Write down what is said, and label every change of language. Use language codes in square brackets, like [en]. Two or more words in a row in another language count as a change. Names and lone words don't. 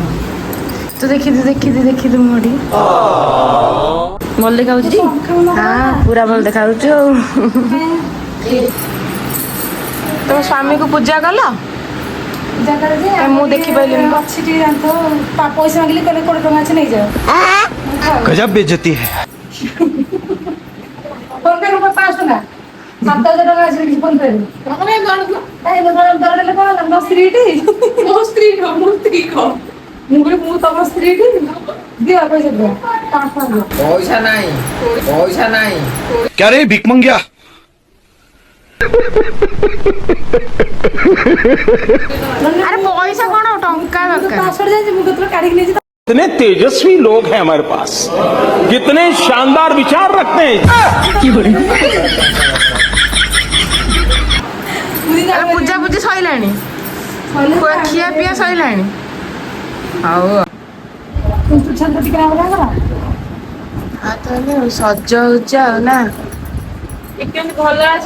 [or] ତୁ ଦେଖିଦୁ ମୋଠି ଭଲ ଦେଖାଉଛି ଟି? ହଁ ପୁରା ଭଲ ଦେଖାଉଛୁ ଆଉ। ତମ ସ୍ୱାମୀକୁ ପୂଜା କଲ? ମୁଁ ଦେଖିପାରିଲିନି। ଅଛି ଟିକେ ଜାଣିଥ ପଇସା ମାଗିଲି କହିଲେ 20 ଟଙ୍କା ଅଛି ନେଇଯାଅ। [hi] गजब बेइज्जती है। [or] ଫୋନ ପେ ରୁ 500 ଟଙ୍କା 7,000 ଟଙ୍କା ଅଛି କିଛି ଫୋନ ପେ ରୁ। ଦେଲେ କଣ ମୋ ସ୍ତ୍ରୀଟି ମୋ ସ୍ତ୍ରୀ କହ ମୁଁ କହିଲି ମୁଁ ତମ ସ୍ତ୍ରୀଟି ଦିଅ ପଇସା ଦିଅ 500 ଦିଅ। [hi] पैसा नहीं क्या रे भिक मंगिया [or] ଆରେ ପଇସା କଣ ଟଙ୍କା ଦରକାର। 500 ଯାଇଛି ମୁଁ କେତେବେଳେ କାଢିକି ନେଇଛି। [hi] कितने तेजस्वी लोग हैं हमारे पास, कितने शानदार विचार रखते हैं। [or] ଆରେ ପୂଜାପୂଜି ସଇଲାଣି, ଖିଆ ପିଆ ସଇଲାଣି। ହଉ ତାହେଲେ ସଜ ହଉଛି ଆଉ ନା ଭଲ ଆସିବ।